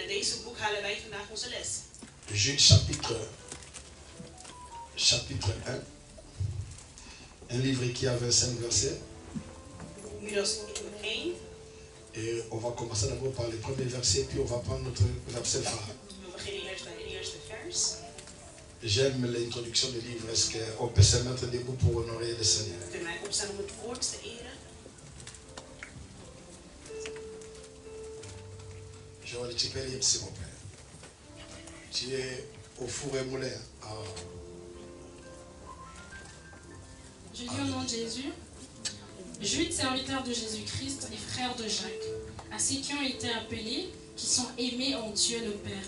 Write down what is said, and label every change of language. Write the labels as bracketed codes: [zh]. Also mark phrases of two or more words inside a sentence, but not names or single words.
[fr] Jude chapitre 1. Un livre qui a 25 versets. Et on va commencer d'abord par le premier verset, puis on va prendre notre verset phare. [nl] We beginnen eerst bij het eerste vers. [fr] J'aime l'introduction du livre. Est-ce qu'on peut se mettre debout pour honorer le Seigneur? [nl] Kunnen wij opstaan om het woord te eren? [fr] Joël, tu peux lire, s'il vous plaît. Tu es au four et moulin. Ah. Je dis au nom de Jésus, Jude, serviteur de Jésus-Christ et frère de Jacques, à ceux qui ont été appelés, qui sont aimés en Dieu le Père.